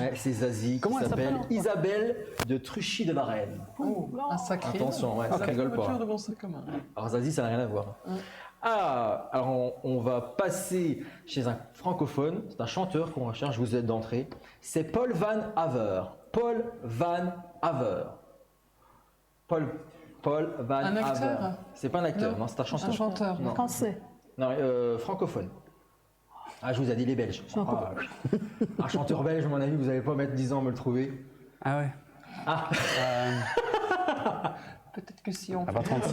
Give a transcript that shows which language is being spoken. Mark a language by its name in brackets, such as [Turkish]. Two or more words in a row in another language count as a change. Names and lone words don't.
[French] Ouais, c'est Zazie. Comment qui elle s'appelle s'appelle Isabelle de Truchy de Varennes. Oh, un sacré. Attention, ouais, ça rigole pas. de bon sac commun. Alors Zazie, ça n'a rien à voir. Ah, alors on va passer chez un francophone, c'est un chanteur qu'on recherche, je vous aide d'entrée. C'est Paul Van Haver. Paul Van Haver. Paul Van Un Haver. acteur? C'est pas un acteur, non, c'est un chanteur. Un chanteur. Non. Français. Non, francophone. Ah, je vous ai dit les Belges. Ah, un chanteur belge, à mon avis, vous n'allez pas mettre 10 ans à me le trouver. Ah ouais. Ah, Peut-être que si on Ah, pas 36.